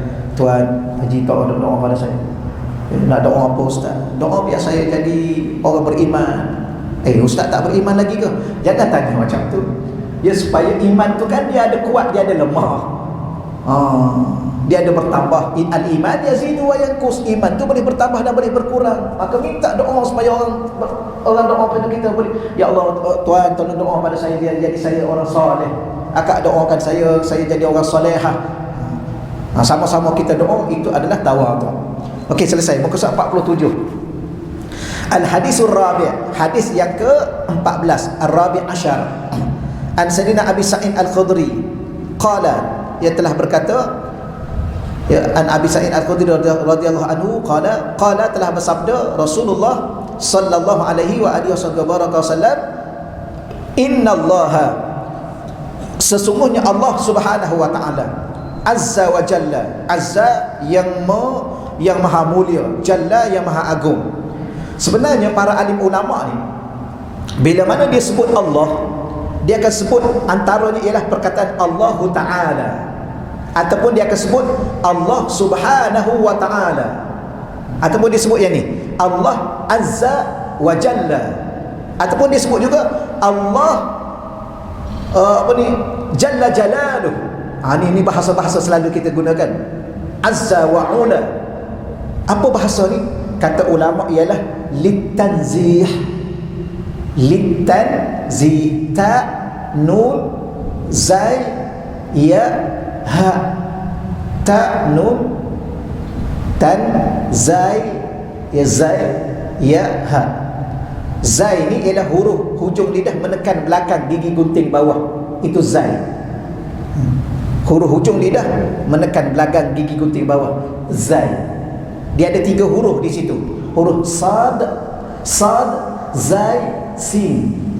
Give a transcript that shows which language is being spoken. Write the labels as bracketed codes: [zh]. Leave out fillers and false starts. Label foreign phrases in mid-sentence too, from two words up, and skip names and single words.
[ms] Tuan Haji tolong doa pada saya. Nak doa apa ustaz? Doa biar saya jadi orang beriman. Ustaz tak beriman lagi ke? Jangan tanya macam tu. Ya, supaya iman tu kan dia ada kuat, dia ada lemah. Dia ada bertambah. [ar] الإيمان يزيد وينقص. [ms] Iman tu boleh bertambah dan boleh berkurang. Maka minta doa supaya orang doa pada kita boleh, ya Allah Tuhan tolong doa pada saya biar jadi saya orang soleh. Akak doakan saya jadi orang solehah. Sama-sama kita doa, itu adalah tawadhu. Okey, selesai. Muka surat 47. [ar] الحديث الرابع', [ms] hadis yang ke-14, [ar] الرابع عشر. عن سيدنا أبي سعيد الخدري قال, [ms] ia telah berkata, [ar] عن أبي سعيد الخدري رضي الله عنه قال [ms] telah bersabda Rasulullah [ar] صلى الله عليه وعلى آله وسلم إن الله, [ms] sesungguhnya Allah [ar] سبحانه وتعالى عز وجل عز [ms] yang maha mulia, [ar] جل [ms] yang maha agung. Sebenarnya para alim ulama ni, bila mana dia sebut Allah, dia akan sebut antaranya ialah perkataan [ar] الله تعالى, [ms] ataupun dia akan sebut [ar] الله سبحانه وتعالى, [ms] ataupun dia sebut yang ni [ar] الله عز وجل, [ms] ataupun dia sebut juga [ar] الله جل جلاله. [ms] Ini bahasa-bahasa selalu kita gunakan, [ar] عز وعلا. [ms] Apa bahasa ni? Kata ulama ialah litanzih. Litanzih, ta nun zai ya ha, ta nun tan zai ya zai ya ha. Zai ni ialah huruf hujung lidah menekan belakang gigi gunting bawah, itu zai. Huruf hujung lidah menekan belakang gigi gunting bawah, zai. Dia ada 3 huruf di situ. Huruf sad, zai, sin.